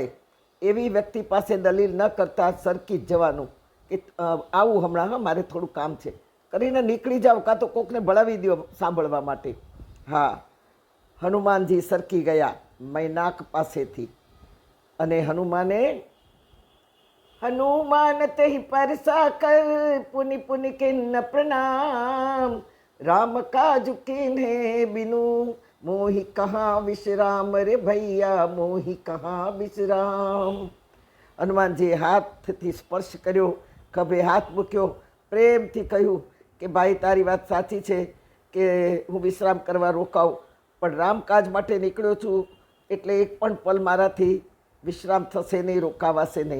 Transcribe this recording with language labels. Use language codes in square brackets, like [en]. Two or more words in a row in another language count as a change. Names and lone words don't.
[gu] એવી વ્યક્તિ પાસે દલીલ ન કરતા સરકી જ જવાનું કે આવું હમણાં, હા મારે થોડું કામ છે કરીને નીકળી જાઓ, કાં તો કોકને ભળાવી દો સાંભળવા માટે। હા, હનુમાનજી સરકી ગયા મૈનાક પાસેથી, અને [awa] हनुमान ते परसा कर पुनि पुनि किन्न प्रणाम, राम काज किन्हे बिनु मोहि कहाँ विश्राम, रे भैया मोहि कहाँ विश्राम। [gu] હનુમાનજીએ હાથથી સ્પર્શ કર્યો, ખભે હાથ મૂક્યો, પ્રેમથી કહ્યું કે ભાઈ તારી વાત સાચી છે કે હું વિશ્રામ કરવા રોકાઉં, પણ રામકાજ માટે નીકળ્યો છું, એટલે એક પણ પલ મારાથી વિશ્રામ થશે નહીં, રોકાવાશે નહીં।